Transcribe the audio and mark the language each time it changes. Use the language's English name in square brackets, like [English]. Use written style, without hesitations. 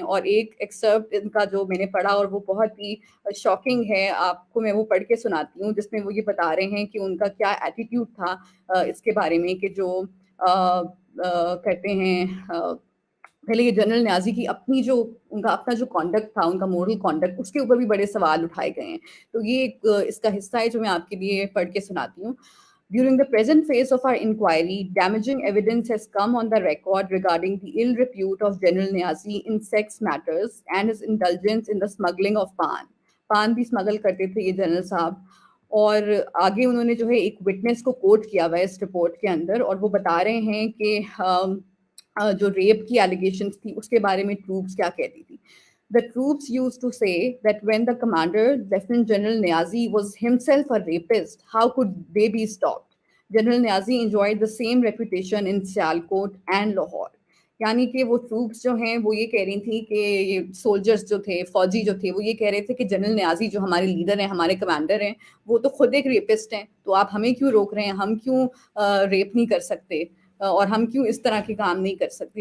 [Hindi] और एक एक्सर्प्ट इनका जो मैंने पढ़ा और वो बहुत ही शॉकिंग है, आपको मैं वो पढ़ के सुनाती हूँ, जिसमें वो ये बता रहे हैं कि उनका क्या एटीट्यूड था इसके बारे में, कि जो कहते हैं पहले ये जनरल न्याज़ी की अपनी जो, उनका अपना जो कॉन्डक्ट था, उनका मोरल कॉन्डक्ट, उसके ऊपर भी बड़े सवाल उठाए गए हैं। तो ये एक इसका हिस्सा है जो मैं आपके लिए पढ़ के सुनाती हूँ। [English] During the present phase of our inquiry, damaging evidence has come on the record regarding the ill repute of General Niazi in sex matters and his indulgence in the smuggling of paan. [Hindi] पान भी smuggle करते थे ये general साहब। और आगे उन्होंने जो है एक विटनेस को कोट किया हुआ है इस रिपोर्ट के अंदर, और वो बता रहे हैं कि जो रेप की एलिगेशंस थी उसके बारे में ट्रूप्स क्या कहती थी। [English] The troops used to say that when the commander, Lieutenant General Niazi, was himself a rapist, how could they be stopped? General Niazi enjoyed the same reputation in Sialkot and Lahore. [Hindi] यानी कि वो troops जो हैं वो ये कह रही थी कि ये सोल्जर्स जो थे, फौजी जो थे, वो ये कह रहे थे कि जनरल न्याज़ी जो हमारे लीडर हैं, हमारे कमांडर हैं, वो तो खुद एक रेपिस्ट हैं, तो आप हमें क्यों रोक रहे हैं? हम क्यों रेप नहीं कर सकते? और हम क्यों इस तरह के काम नहीं कर सकते?